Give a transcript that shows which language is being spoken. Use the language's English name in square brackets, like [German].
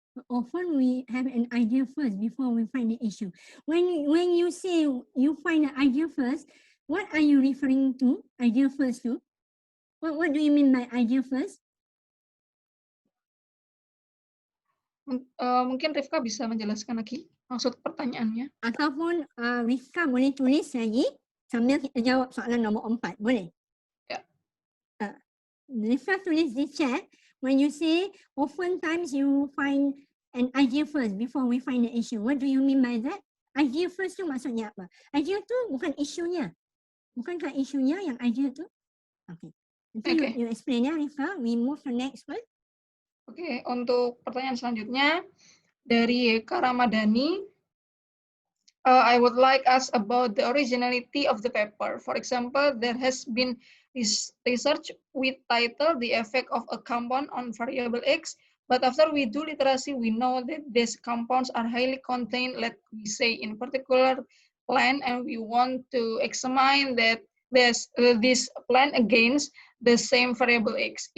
[English] Often we have an idea first before we find the issue. When you say you find the idea first, what are you referring to? Idea first to? What do you mean by idea first? [Indonesian] Mungkin Rifka bisa menjelaskan lagi maksud pertanyaannya. [Malay] Ataupun Rifka boleh tulis lagi sambil kita jawab soalan nombor 4. Boleh? Ya. Rifka tulis di chat. [English] When you say oftentimes you find an idea first before we find the issue. What do you mean by that? Idea first tu maksudnya apa? Idea tu bukan isunya. [Malay] Bukankah isunya yang idea tu? Okay. Nanti you explain ya Rifka. [English] We move to next one. [Indonesian] Oke, untuk pertanyaan selanjutnya dari Kak Ramadhani. [English] I would like ask about the originality of the paper. For example, there has been research with title The Effect of a Compound on Variable X, but after we do literacy, we know that these compounds are highly contained, let me say, in particular plant, and we want to examine that this plant against the same variable X.